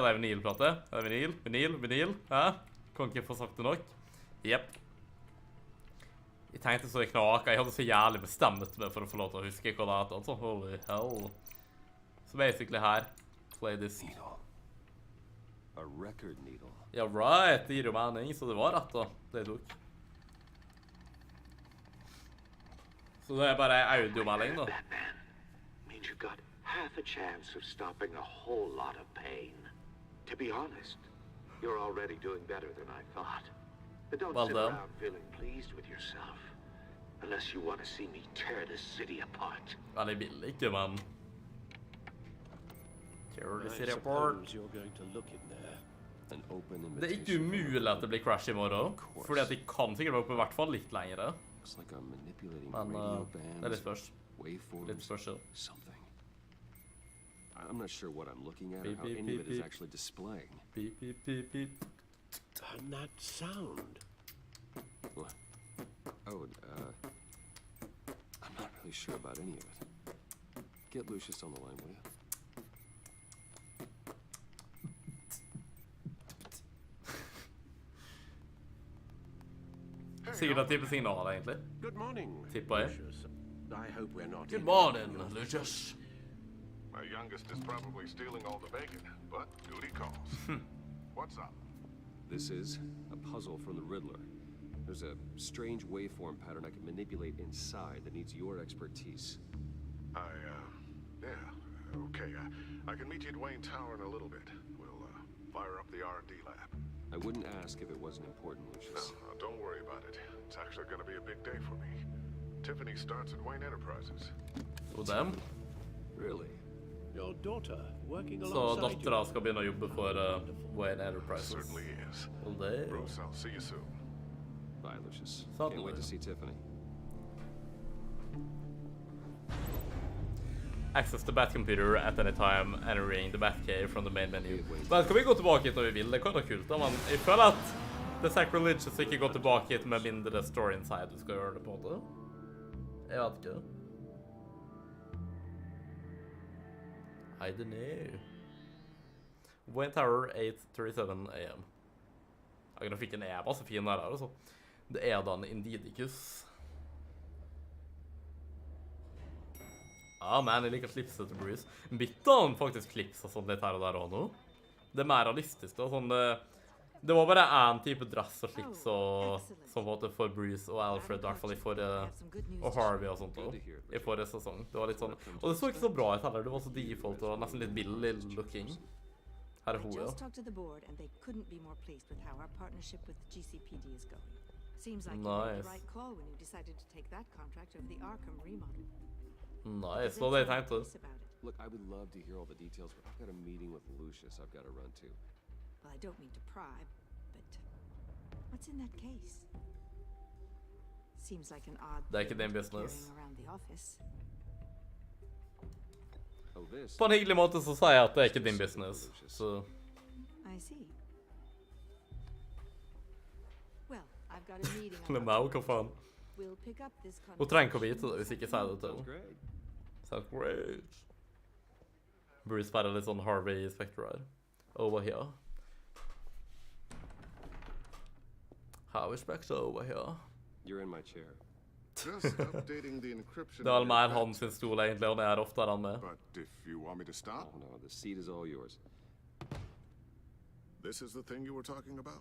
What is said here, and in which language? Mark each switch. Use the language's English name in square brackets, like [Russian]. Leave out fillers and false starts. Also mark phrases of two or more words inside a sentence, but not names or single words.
[Norwegian] Eller vinylplate? Er det vinyl? Hæ? Kan ikke få sagt det nok. Jep. Jeg tenkte så i knaka. Jeg hadde så jævlig bestemt meg for å få lov til å huske hva det heter. Altså, [English] holy hell. Så basically her. Play this. Needle. A record needle. [Norwegian] Ja, right. Det gir jo mening, så det var rett da. Det tok. Så det er bare audiomelding da. [English] You've got half a chance of stopping a whole lot of pain. To be honest, you're already doing better than I thought. But don't sit around feeling pleased with yourself, unless you want to see me tear this city apart. Well, [Norwegian] jeg vil ikke, men... [English] Tear the city apart. You're going to look in there. An open invitation. [Norwegian] Det er ikke umulig at det blir crash i morgen, fordi at de kan sikkert være oppe i hvert fall litt lengre. [English] Like I'm manipulating [Norwegian] Men [English] radio bands, [Norwegian] det er litt spørs. [English] Waveforms, [Norwegian] Litt spørsmål. [English] something. I'm not sure what I'm looking at or how any of it is actually displaying. Beep, beep, beep, beep. And that sound. What? Oh, I'm not really sure about any of it. Get Lucius on the line, will you? [Norwegian] Sikkert en type signal, egentlig. [English] Good morning, [Norwegian] Tipper jeg. [English] Lucius. I hope we're not. Good morning, Lucius. My youngest is probably stealing all the bacon, but duty calls. What's up? This is a puzzle from the Riddler. There's a strange waveform pattern I can manipulate inside that needs your expertise. Yeah, okay. I can meet you at Wayne Tower in a little bit. We'll, fire up the R&D lab. I wouldn't ask if it wasn't important, Lucius. No, don't worry about it. It's actually going to be a big day for me. Tiffany starts at Wayne Enterprises. [Norwegian] Og dem. [English] Really? Your daughter working [Norwegian] Så [English] alongside [Norwegian] dattera skal begynne å jobbe for Wayne Enterprises. [English] Certainly is. [Norwegian] Og det... [English] Bruce, I'll see you soon. Bye, Lucius. Suddenly. Can't wait to see Tiffany. Access the Batcomputer at any time, entering the Batcave from the main menu. [Norwegian] Men skal vi gå tilbake hit når vi vil? Det kan være kult da, men jeg føler at det er sacrilegious å ikke gå tilbake hit med mindre [English] story inside [Norwegian] du skal gjøre det på en måte. Jeg vet ikke. [English] I don't know. Wayne Tower, 8:37 AM. [Norwegian] Ja, grafikken er masse fin der, altså. Det er da en Indidicus. Ja, men jeg liker klipset til Bruce. Bytta han faktisk klips og sånn litt her og der også nå? Det er mer realistisk da, sånn... Det var bare en type dress og slips som var det for Bruce og Alfred, i hvert fall i forrige... Og Harvey og sånt da, i forrige sesong. Det var litt sånn... Og det så ikke så bra ut heller, det var så default og nesten litt billig looking. Her er hun, ja. [English] Just talked to the board and they couldn't be more pleased with how our partnership with GCPD is going. Seems like you made the right call when you decided to take that contract over the Arkham remodel. [Norwegian] Nice, det var det jeg tenkte. [English] Look, I would love to hear all the details, but I've got a meeting with Lucius I've got to run to. Well, I don't mean to pry, but what's in that case? Seems like an odd [Norwegian] Det er ikke din [English] thing [Norwegian] business. [English] carrying around the office. Oh, this. [Norwegian] På en hyggelig måte så sier jeg at det er ikke din business, så... [English] I see. Well, I've got a meeting. [Norwegian] Lemau, hva faen? [English] We'll pick up this [Norwegian] Hun trenger ikke å vite det hvis ikke sier det til henne. [English] Sounds great. [Norwegian] Bruce bare litt sånn Harvey Specter her. [English] Over here. Harvey Specter over here. You're in my chair. Just updating the encryption. [Norwegian] Det er mer han sin stol egentlig, og det er ofte han med. [English] But if you want me to stop? Oh, no, the seat is all yours. This is the thing you were talking about?